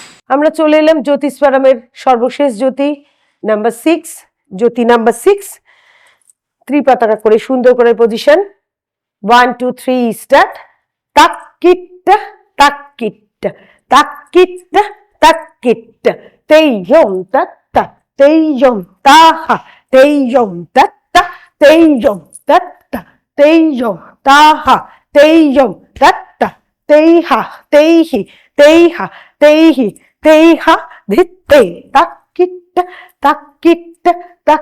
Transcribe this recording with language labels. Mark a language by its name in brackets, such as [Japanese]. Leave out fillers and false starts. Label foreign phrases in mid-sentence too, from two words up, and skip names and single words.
[Bangla] আমরা চলে এলাম জ্যোতিস্বরমের সর্বশেষ জ্যোতি নাম্বার 6, জ্যোতি নাম্বার 6। ত্রিপতাকা করে সুন্দর করে পজিশন, 1 2 3 স্টার্ট। তাক কিট্টা তাক কিট্টা তাক কিট্টা তাক কিট্টা, তেয়ম তত্তা তেয়ম তাহা তেয়ম তত্তা তেয়ম তত্তা তেয়ম তাহা তেয়ম তত্তা তেহা তেহি তেহা তেহি তেহা ধিত্তে তাক কিট্টা তাক কিট্টা তাক